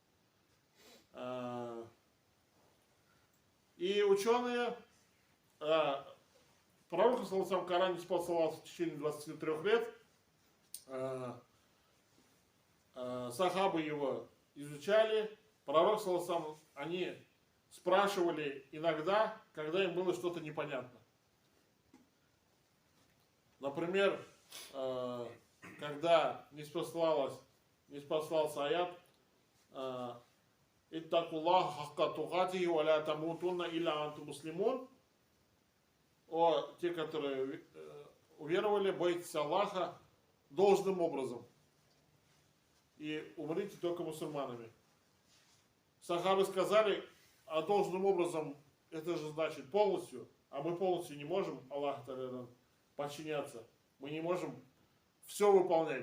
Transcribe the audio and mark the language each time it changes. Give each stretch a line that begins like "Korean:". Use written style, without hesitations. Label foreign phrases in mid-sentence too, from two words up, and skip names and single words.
Russian: И ученые, пророк в Коране спасался в течение 23 лет, сахабы его изучали, пророк они спрашивали иногда, когда им было что-то непонятно. Например, когда не спасался аят
Arabic: «اتقوا الله حق تقاته ولا تموتن إلا أنتم مسلمون».
Russian: Те, которые уверовали, бойтесь Аллаха должным образом и умрите только мусульманами. Сахабы сказали, а должным образом это же значит полностью, а мы полностью не можем Аллаху подчиняться, мы не можем все выполнять.